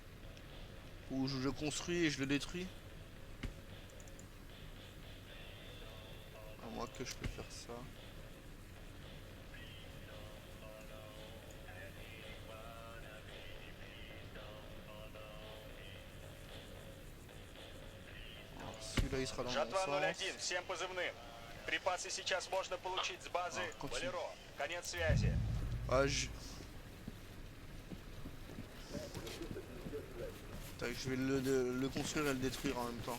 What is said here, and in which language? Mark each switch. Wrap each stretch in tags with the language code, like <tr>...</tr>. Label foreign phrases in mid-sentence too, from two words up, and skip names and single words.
<fr>Ou je le construis et je le détruis? À moins que je peux faire ça. Alors, celui-là il sera dans le</fr> <ru>Жатва</ru> <fr>bon</fr> <ru>01.</ru> <fr>sens.</fr> <ru>Всем позывным. Припасы сейчас можно получить с базы</ru> <fr>continue.</fr> <ru>Болеро. Конец связи.</ru> <fr>Ah, Tac, je vais le construire et le détruire en même temps.</fr>